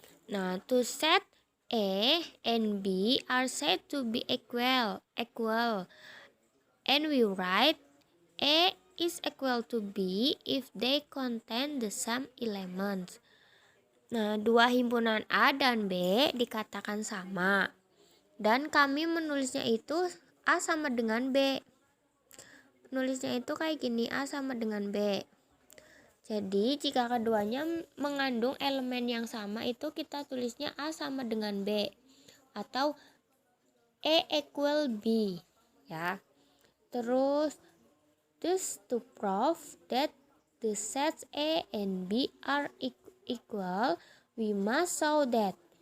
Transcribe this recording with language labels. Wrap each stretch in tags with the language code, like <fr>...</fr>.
<en>Nah, to set A and B are said to be equal, and we write A is equal to B if they contain the same elements.</en> <id>Nah, dua himpunan A dan B dikatakan sama. Dan kami menulisnya itu A sama dengan B. Nulisnya itu kayak gini, A sama dengan B. Jadi, jika keduanya mengandung elemen yang sama itu kita tulisnya A sama dengan B. Atau</id> <en>A equal B.</en> <id>Ya.</id> <en>Terus, thus to prove that the sets A and B are equal, we must show that.</en>